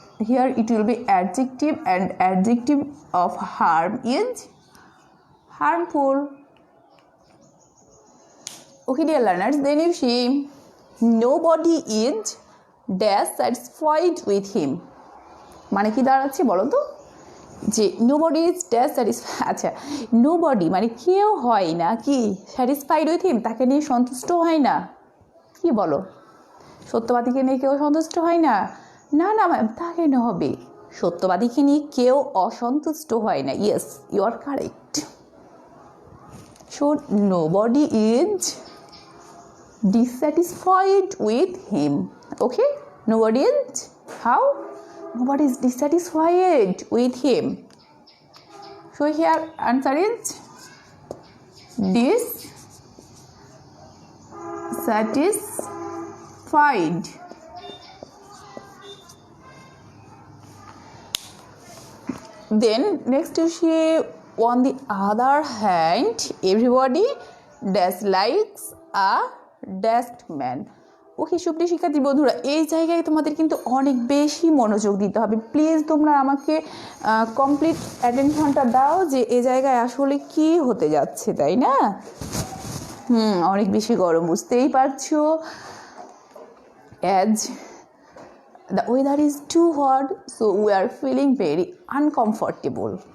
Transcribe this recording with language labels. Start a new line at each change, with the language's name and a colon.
English: Here it will be adjective, and adjective of harm is harmful. Okay, dear learners, then you see nobody is dash satisfied with him.
Bangla: মানে কি দাঁড়াচ্ছে বলো তো? যে
English: nobody is dash satisfy,
Bangla: আচ্ছা nobody মানে কেউ হয় না কি
English: satisfied with him,
Bangla: তাকে নিয়ে সন্তুষ্ট হয় না। কি বলো, সত্যবাদীকে নিয়ে কেউ সন্তুষ্ট হয় না? না না ম্যাম, তা কেন হবে? সত্যবাদীকে নিয়ে কেউ অসন্তুষ্ট হয় না।
English: Yes, you are correct. So nobody is dissatisfied with him. Okay, nobody is how? Nobody is dissatisfied with him. So here answer is dissatisfied. Then next you see, on the other hand, everybody dislikes a dashed man.
Bangla: ওকে সুপ্রিয় শিক্ষার্থী বন্ধুরা, এই জায়গায় তোমাদের কিন্তু অনেক বেশি মনোযোগ দিতে হবে। প্লিজ তোমরা আমাকে কমপ্লিট অ্যাটেনশনটা দাও যে এই জায়গায় আসলে কি হতে যাচ্ছে, তাই না? অনেক বেশি গরম, বুঝতেই পারছো।
English: As the weather is too hot, so we are feeling very uncomfortable.